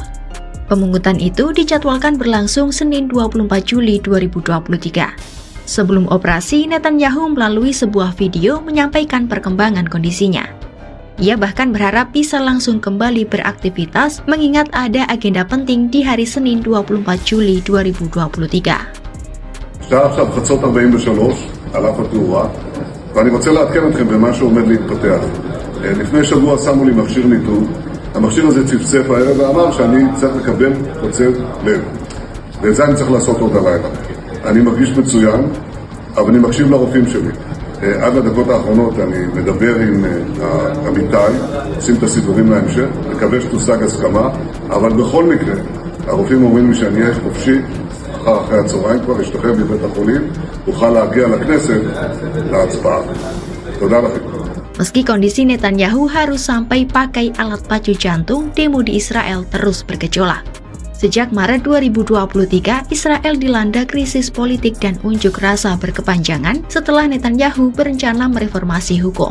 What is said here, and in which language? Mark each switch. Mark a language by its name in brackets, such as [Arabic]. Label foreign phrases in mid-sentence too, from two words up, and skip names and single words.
[Indonesian] Pemungutan itu dijadwalkan berlangsung Senin 24 Juli 2023. Sebelum operasi, Netanyahu melalui sebuah video menyampaikan perkembangan kondisinya. Ia bahkan berharap bisa langsung kembali beraktivitas mengingat ada agenda penting di hari Senin 24 Juli 2023. [Hebrew] שעה עכשיו חצות 43 על אף התאורה, ואני רוצה לעדכן אתכם במה שעומד להתפתח. לפני שבוע שמו לי מכשיר ניטור, המכשיר הזה צפצף הערב ואמר שאני צריך לקבל קוצב לב, ואת זה אני צריך לעשות עוד הלילה. אני מרגיש מצוין, אבל אני מקשיב לרופאים שלי. עד לדקות האחרונות אני מדבר עם עמיתי, עושים את הסידורים להמשך, מקווה שתושג הסכמה, אבל בכל מקרה, הרופאים אומרים לי שאני אהיה חופשי, אחרי הצהריים כבר אשתחרר מבית החולים, אוכל להגיע לכנסת להצבעה. תודה לכם. [Indonesian] Meski kondisi Netanyahu harus sampai pakai alat pacu jantung, demo di Israel terus bergejolak. Sejak Maret 2023, Israel dilanda krisis politik dan unjuk rasa berkepanjangan setelah Netanyahu berencana mereformasi hukum.